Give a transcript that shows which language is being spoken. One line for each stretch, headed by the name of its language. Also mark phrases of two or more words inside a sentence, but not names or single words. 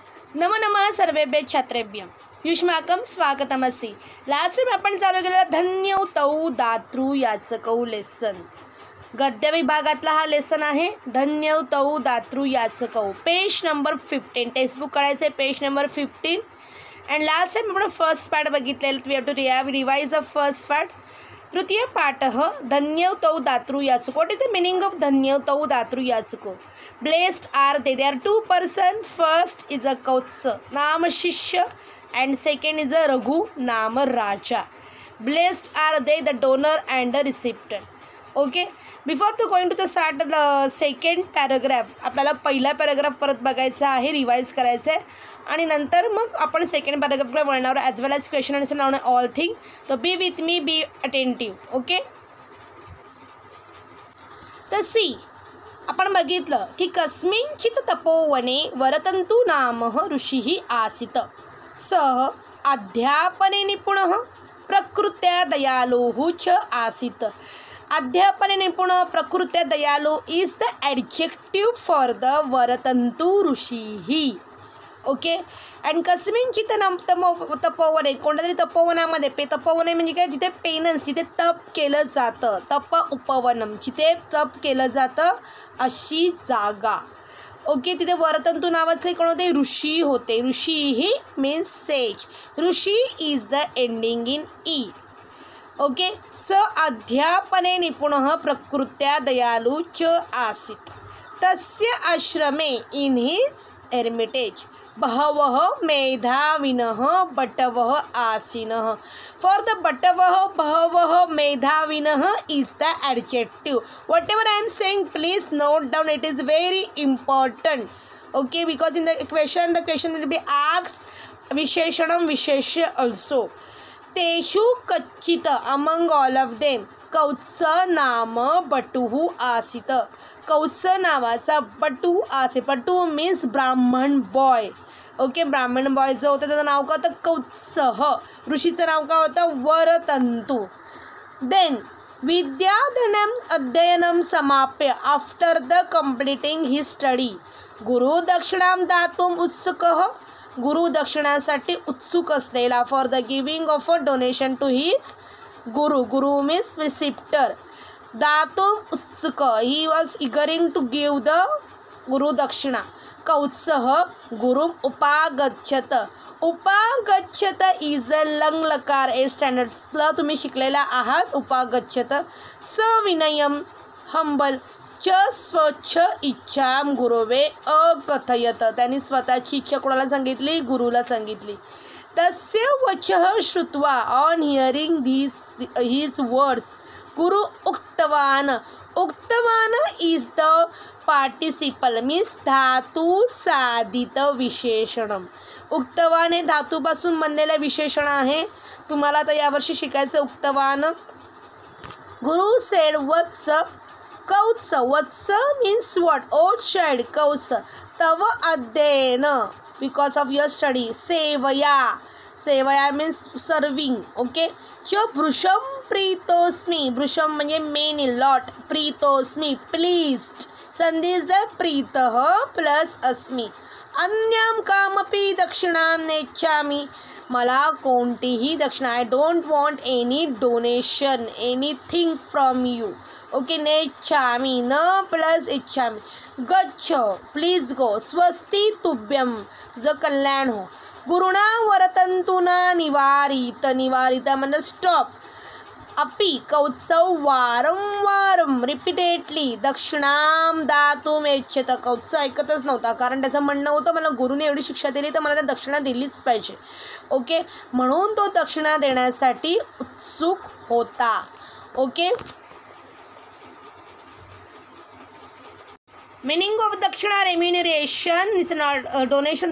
Sanskrit: नमो नमः सर्वेभ्य छात्रेभ्य युष्माकं स्वागतमस्ति।
English: last time
Marathi: आपण चालू केलेला
Sanskrit: धन्यौ तौ दातृ याचकौ
Marathi: लेसन, गद्य विभागातला हा लेसन आहे।
Sanskrit: धन्यौ तौ दातृ याचकौ,
English: page number 15, text book
Marathi: काढायचे
English: page number 15. and last time
Marathi: आपण
English: first part
Marathi: बघितलेलं,
English: we have to revise the first part.
Sanskrit: तृतीय पाठः धन्यौ तौ दातृ याचको।
English: what is the meaning of
Sanskrit: धन्यौ तौ दातृ याचको?
English: Blessed are they. There are two persons. First is a Kautsa,
Sanskrit: नाम शिष्य,
English: and second is a Raghu,
Sanskrit: नाम राजा.
English: Blessed are they, the donor and the recipient. Okay. Before to going to the start the second paragraph,
Marathi: आपल्याला पहिला पॅराग्राफ परत बघायचा आहे, रिवाइज करायचं आहे आणि नंतर मग आपण
English: second paragraph
Marathi: वळणार
English: as well as question answer now all thing. to be with me, be attentive.
Marathi: ओके. तर सी आपण बघितलं की
Sanskrit: कस्मिंचित तपोवने वरतंतु नाम ऋषिः आसीत. सः अध्यापने निपुणः प्रकृत्या दयालुः च आसीत. अध्यापने निपुण, प्रकृत्या दयालु
English: is the adjective for the
Sanskrit: वरतंतु ऋषिः.
English: ओके.
Marathi: अँड
Sanskrit: कस्मिंचित तपोवने,
Marathi: कोणत्या तरी तपोवनामध्ये, तपोवने म्हणजे काय, जिथे पेनन्स, जिथे तप केलं जातं,
Sanskrit: तप उपवनम,
Marathi: जिथे तप केलं जातं अशी जागा.
English: ओके.
Marathi: तिथे वरतंतु नावाचे कोण होते? ऋषी होते.
English: ऋषी he means sage. ऋषी is the ending in E. ओके.
Sanskrit: स अध्यापने निपुणः प्रकृत्या दयालु च आसीत. तस्य आश्रमे
English: in his hermitage
Sanskrit: बहवः मेधाविनः बटवः आसीनः.
English: For the
Sanskrit: बटवः बहवः मेधाविनः
English: is the adjective. Whatever I am saying, please note down. It is very important. Okay, because in the question will be asked
Sanskrit: विशेषणम विशेष्य
English: also.
Sanskrit: तेषु कच्चित,
English: among all of them,
Sanskrit: कौत्स नाम बटुः आसीत.
Marathi: कौत्स नावाचा बटू आसे.
English: बटू means Brahmin boy. Okay. Brahmin boy
Marathi: जो होतं त्याचं नाव काय होतं? कौत्सः. ऋषीचं नाव काय होतं? वरतंतु.
English: then
Sanskrit: विद्याधनं अध्ययनं समाप्य
English: after the completing his study
Sanskrit: गुरुदक्षिणां दातुम् उत्सुकः.
Marathi: गुरुदक्षिणासाठी उत्सुक असलेला,
English: for the giving of a donation to his guru. guru means receptor.
Sanskrit: दातुम् उत्सुक,
English: he was eagering to give the गुरुदक्षिणा.
Sanskrit: कौत्सः गुरुम उपागच्छत.
Marathi: उपागच्छत
English: इज अ लंग लकार
Marathi: ए स्टँडर्डला तुम्ही शिकलेला आहात.
Sanskrit: उपागच्छत. सविनयम हंबल च स्वच्छ इच्छाम गुरुवे अकथयत.
Marathi: त्यांनी स्वतःची इच्छा कोणाला सांगितली? गुरुला सांगितली.
Sanskrit: तस्य वचः श्रुत्वा,
English: on hearing his words,
Sanskrit: गुरु उक्तवान.
English: उक्तवान is the participle means
Sanskrit: धातू साधित विशेषणम.
Marathi: उक्तवान हे धातूपासून बनलेलं विशेषण आहे. तुम्हाला आता यावर्षी शिकायचं उक्तवान.
English: guru said
Sanskrit: वत्स कौत्स.
English: वत्स means what? O child.
Sanskrit: कौत्स तव अध्ययन,
English: because of your study.
Sanskrit: सेवया.
English: सेवया means serving. Okay.
Sanskrit: च भृशम प्रीतोस्मी.
Marathi: भृशम म्हणजे
English: many, lot.
Marathi: प्रीतोस्मी प्लीज्ड.
English: संधी is the
Sanskrit: प्रीतः प्लस अस्मी. अन्यां कामपि दक्षिणां नेच्छामि.
Marathi: मला कोणतीही दक्षिणा,
English: I don't want any donation, anything from you. Okay.
Sanskrit: नेच्छामि न प्लस इच्छामि. गच्छ
English: please go.
Sanskrit: स्वस्ति तुभ्यम,
Marathi: तुझं कल्याण हो.
Sanskrit: गुरुणा वरतंतुना निवारित.
Marathi: निवारित म्हणजे स्टॉप.
Sanskrit: अपि कौत्सव वारंवारं रिपीटेडली दक्षिणाम दातुम् इच्छत.
Marathi: कौत्सव ऐकतच नव्हता, कारण त्याचं म्हणणं होतं मला गुरुने एवढी शिक्षा दिली तर मला त्या दक्षिणा दिलीच पाहिजे.
English: ओके.
Marathi: म्हणून तो दक्षिणा देण्यासाठी उत्सुक होता.
English: ओके. meaning of दक्षिणा remuneration is not donation.